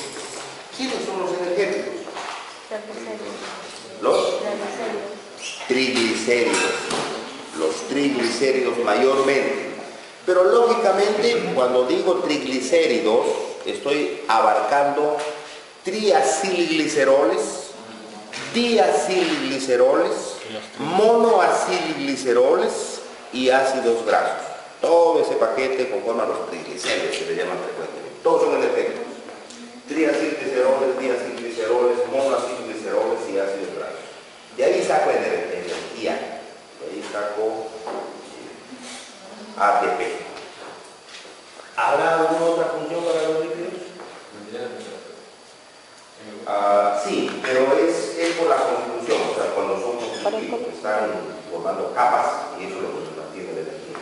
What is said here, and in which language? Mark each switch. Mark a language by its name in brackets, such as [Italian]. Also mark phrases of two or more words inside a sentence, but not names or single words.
[Spanish] ¿Quiénes son los energéticos? Los triglicéridos. Los triglicéridos mayormente. Pero lógicamente, cuando digo triglicéridos, estoy abarcando triacilgliceroles, diacilgliceroles, monoacilgliceroles y ácidos grasos. Todo ese paquete conforma los triglicéridos, que se llaman frecuentemente. Todos son energéticos. Triacilgliceroles, diacilgliceroles, monoacilgliceroles y ácidos grasos. De ahí saco energía. De ahí saco ATP. ¿Habrá alguna otra función para los lípidos? Sí, pero es por la construcción, o sea, cuando son lípidos, están formando capas y eso es lo que nos mantiene la energía.